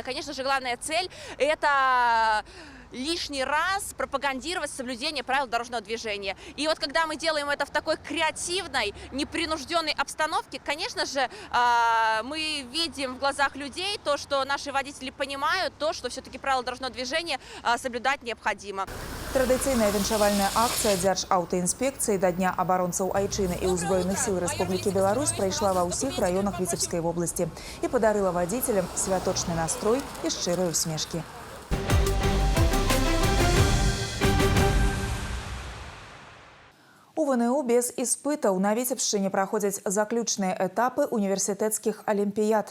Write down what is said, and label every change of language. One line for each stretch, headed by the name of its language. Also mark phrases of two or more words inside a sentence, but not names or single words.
Russian: Конечно же, главная цель – это лишний раз пропагандировать соблюдение правил дорожного движения. И вот когда мы делаем это в такой креативной, непринужденной обстановке, конечно же, мы видим в глазах людей то, что наши водители понимают, то, что все-таки правила дорожного движения соблюдать необходимо.
Belarusian: Традыцыйная віншавальная акцыя Дзяржаўтаінспекцыі да Дня абаронцаў Айчыны і ўзброеных сіл Рэспублікі Беларусь прайшла ва ўсіх раёнах Віцебскай вобласці і падарыла вадзіцелям святочны настрой і шчырыя усмешкі. У ВНУ без іспытаў на Віцебшчыне праходзяць заключныя этапы універсітэцкіх алімпіяд.